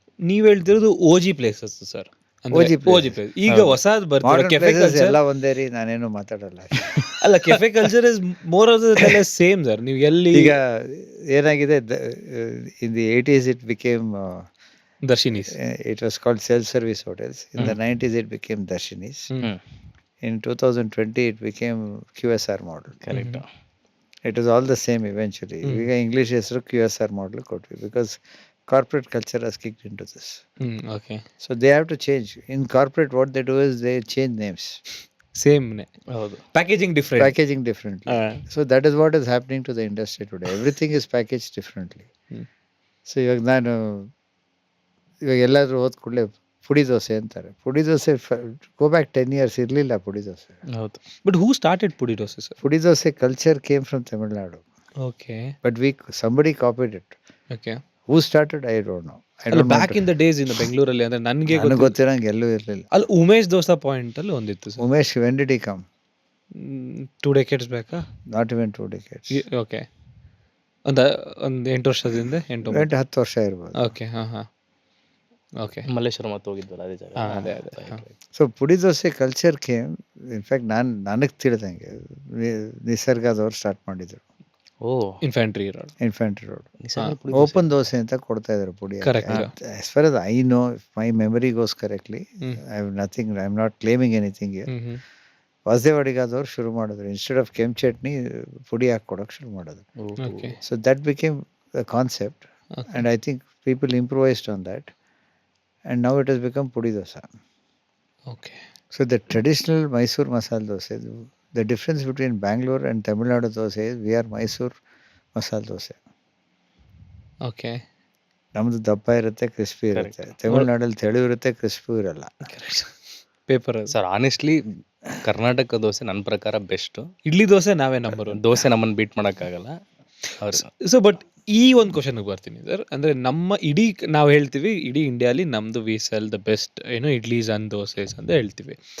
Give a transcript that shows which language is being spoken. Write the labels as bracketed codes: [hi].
[kn] ನೀವು ಹೇಳ್ತಿರೋದು ಓಜಿ places sir. [en] OG [kn] ಓಜಿ place. ಈಗ ಹೊಸದು ಬರ್ತಾರೆ ಕೆಫೆ [en] Places culture. [kn] ಎಲ್ಲ ಒಂದೇ ರೀ, ನಾನೇನು ಮಾತಾಡಲ್ಲ. [en] ಅಲ್ಲ, cafe culture is more of the same sir. [kn] ನೀವು ಎಲ್ಲಿ ಈಗ ಏನಾಗಿದೆ, [en] In the 80s it became Darshinis. it was called self-service hotels. In the 90s it became Darshinis. In 2020 it became QSR model. Correct. It was all the same eventually. [kn] ಈಗ English ಹೆಸರು QSR model ಕೊಟ್ವಿ [en] because corporate culture has kicked into this. Okay. So they have to change. In corporate what they do is they change names, [kn] ಸೇಮ್ನೆ. ಹೌದು. [en] Packaging different. packaging differently. So that is what is happening to the industry today. Everything is packaged differently. [kn] So ಇವಾಗ ನಾನು ಎಲ್ಲಾದರೂ ಹೋದ ಕೂಡಲೇ ಪುಡಿ ದೋಸೆ ಅಂತಾರೆ. ಪುಡಿ dosa [en] go back 10 years [kn] ಇರಲಿಲ್ಲ ಪುಡಿ ದೋಸೆ. ಹೌದು. [en] But who started podi dosa sir? Podi dosa culture came from Tamil Nadu. Okay. But somebody copied it. Okay. Who started? I don't know. [kn] ಅಲ್ಲ, [en] back in the days in [kn] ಬೆಂಗಳೂರಲ್ಲಿ ಅಂದ್ರೆ ನನಗೆ ಗೊತ್ತಿರಂಗೆ ಎಲ್ಲೂ ಇರಲಿಲ್ಲ. ಅಲ್ಲಿ ಉಮೇಶ್ ದೋಸಾ ಪಾಯಿಂಟ್ ಅಲ್ಲಿ ಒಂದಿತ್ತು sir. [en] Umesh, when did he come? [kn] 2 decades ಬೇಕಾ? [en] Not even 2 decades. [kn] ಓಕೆ. ಒಂದು 8 ವರ್ಷದಿಂದ 10 ವರ್ಷ ಇರ್ಬೋದು. ಓಕೆ. ಹಾಂ. ಓಕೆ. ಮಲ್ಲೇಶ್ವರ ಮತ್ತೆ ಹೋಗಿದ್ವಲ್ಲ ಅದೇ ಜಾಗ. ಅದೇ. [en] so podi dosa culture came, [kn] ಇನ್ಫ್ಯಾಕ್ಟ್ ನನಗೆ ತಿಳಿದಂಗೆ ನಿಸರ್ಗದವ್ರು ಸ್ಟಾರ್ಟ್ ಮಾಡಿದ್ರು. ಓ. [en] Infantry road. [kn] ಓಪನ್ ದೋಸೆ ಅಂತ ಕೊಡ್ತಾ ಇದ್ರು ಪುಡಿ. [en] As far as I know, if my memory goes correctly, I am not claiming anything here. [kn] ವಾಸದೇವಾಡಿಗಾದವ್ರು ಶುರು ಮಾಡಿದ್ರು. ಇನ್ಸ್ಟೆಡ್ ಆಫ್ ಕೆಂಪು ಚಟ್ನಿ ಪುಡಿ ಹಾಕಿ ಕೊಡೋಕೆ ಶುರು ಮಾಡಿದ್ರು. [en] Okay. So that became the concept and I think people improvised on that and now it has become podi dosa. Okay. So the traditional Mysore masala dosa, the difference between Bangalore and Tamil Nadu dosa is we are Mysore masala dosa. Okay. [kn] ನಮ್ಮದು ದಪ್ಪ ಇರುತ್ತೆ, crispy ಇರುತ್ತೆ. ತಮಿಳ್ನಾಡಲ್ಲಿ ತೆಳು ಇರುತ್ತೆ, crispy ಇರಲ್ಲ. [en] paper [kn] sir honestly Karnataka dosa ನನ್ನ ಪ್ರಕಾರ ಬೆಸ್ಟು. ಇಡ್ಲಿ ದೋಸೆ ನಾವೇ ನಂಬರ್ 1. ದೋಸೆ ನಮ್ಮನ್ನು ಬೀಟ್ ಮಾಡೋಕ್ಕಾಗಲ್ಲ. ಸೊ ಬಟ್ ಈ ಒಂದು ಕ್ವಶನ್ಗೆ ಬರ್ತೀನಿ ಸರ್. ಅಂದರೆ ನಮ್ಮ ನಾವು ಹೇಳ್ತೀವಿ ಇಡೀ ಇಂಡಿಯಾಲಿ ನಮ್ಮದು [en] we sell the best idlis and dosas [kn] ಅಂತ ಹೇಳ್ತೀವಿ.